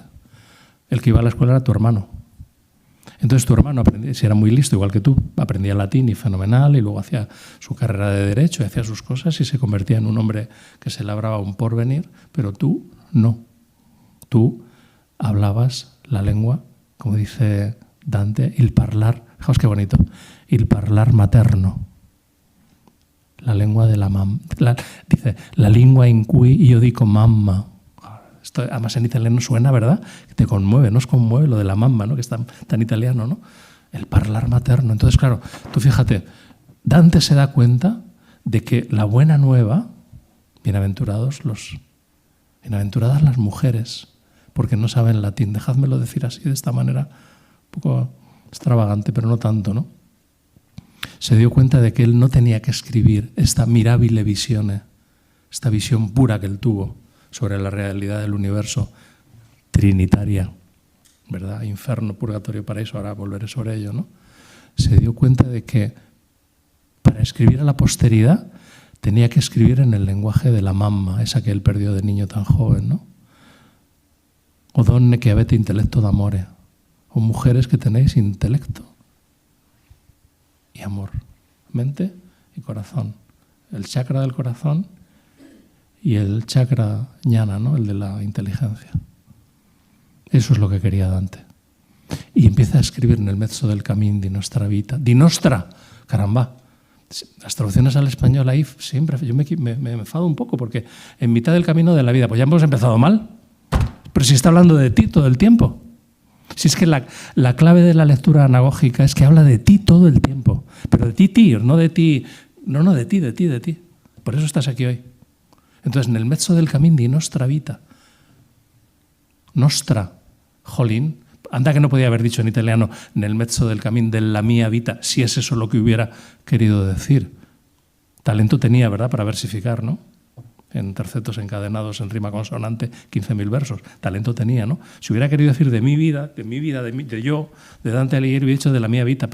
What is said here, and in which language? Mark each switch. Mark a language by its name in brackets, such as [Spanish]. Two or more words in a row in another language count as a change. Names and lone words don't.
[Spanish] El que iba a la escuela era tu hermano. Entonces tu hermano, si era muy listo, igual que tú, aprendía latín y fenomenal, y luego hacía su carrera de derecho y hacía sus cosas y se convertía en un hombre que se labraba un porvenir, pero tú no. Tú hablabas la lengua, como dice Dante, [Italian] il parlar, [Spanish] fijaos qué bonito, [Italian] il parlar materno. [Spanish] La lengua de la mamma. Dice, la lengua [Italian] in cui io dico mamma. [Spanish] Esto además en italiano suena, ¿verdad? Te conmueve, nos conmueve lo de la mamma, ¿no? Que es tan italiano, ¿no? El [Italian] parlar materno. [Spanish] Entonces, claro, tú fíjate, Dante se da cuenta de que la buena nueva, bienaventuradas las mujeres, porque no saben latín. Dejádmelo decir así, de esta manera, un poco extravagante, pero no tanto, ¿no? Se dio cuenta de que él no tenía que escribir esta [Italian] mirabile visione, [Spanish] esta visión pura que él tuvo sobre la realidad del universo trinitaria, ¿verdad? Inferno, purgatorio, paraíso, ahora volveré sobre ello, ¿no? Se dio cuenta de que para escribir a la posteridad tenía que escribir en el lenguaje de la mamma, esa que él perdió de niño tan joven, ¿no? [Italian] O donne che avete intellecto d'amore, [Spanish] o mujeres que tenéis intelecto y amor, mente y corazón. El chakra del corazón y el chakra ñana, ¿no? El de la inteligencia. Eso es lo que quería Dante. Y empieza a escribir en el [Italian] mezzo del camín di nostra vita. Di nostra, [Spanish] caramba. Las traducciones al español ahí siempre, yo me enfado un poco porque en mitad del camino de la vida, pues ya hemos empezado mal. Pero si está hablando de ti todo el tiempo. Si es que la clave de la lectura anagógica es que habla de ti todo el tiempo. Pero de ti, no de ti. No, de ti. Por eso estás aquí hoy. Entonces, en el [Italian] mezzo del camín di nostra vita. [Spanish] Nostra, jolín. Anda que no podía haber dicho en italiano en el [Italian] mezzo del camín [Spanish] de la mía vita, si es eso lo que hubiera querido decir. Talento tenía, ¿verdad?, para versificar, ¿no? En tercetos encadenados en rima consonante, 15.000 versos. Talento tenía, ¿no? Si hubiera querido decir de mi vida, de yo, de Dante Alighieri, hubiera dicho de la mía vita.